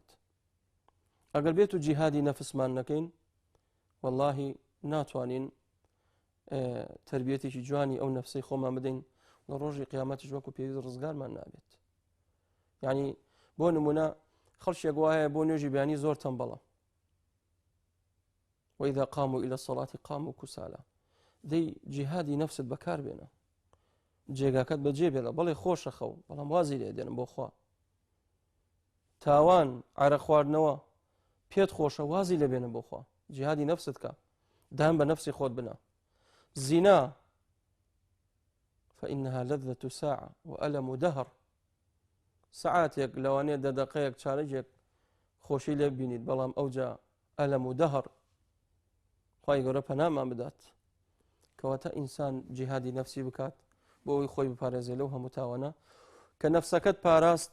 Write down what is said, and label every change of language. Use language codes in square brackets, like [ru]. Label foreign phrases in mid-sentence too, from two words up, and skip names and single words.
[ckb] ئەگەر بێت و جیهادی نەفسمان نەکەین، واللهی ناتوانین تربیەتێکی جوانی ئەو نەفسەی خۆمان بدەین لە ڕۆژی قیامەتیش وەکو پێویست ڕزگارمان نابێت. یعنی بۆ نمونە خەڵکێک وایە بۆ نوێژی بیانی زۆر تەنبەڵە، [ar] وإذا قاموا إلى الصلاة قاموا كسالى. [ckb] دەی جیهادی نەفست بەکار بێنە، جێگاکەت بەجێ بێنە، بەڵێ خۆشە خەو، بەڵام وازی لێ دێنم بۆ خوا. تاوان عەرە خواردنەوە پێت خۆشە، وازی لێ بێنە بۆ خوا، جیهادی نەفست کە، دام بە نەفسی خۆت بنە. [ar] زینا فإنها لذة ساعة وألم دهر. [ckb] ساعاتێک لەوانەیە دەدەقەیەک چارەجێک خۆشی لێ ببینیت، بەڵام ئەوجا ئەلەم و دەهر. خوای گەورە پەنامان بدات. کەواتە ئینسان جیهادی نەفسی بکات بۆ ئەوی خۆی بپارێزێ لەو هەموو تاوانە کە نەفسەکەت پاراست.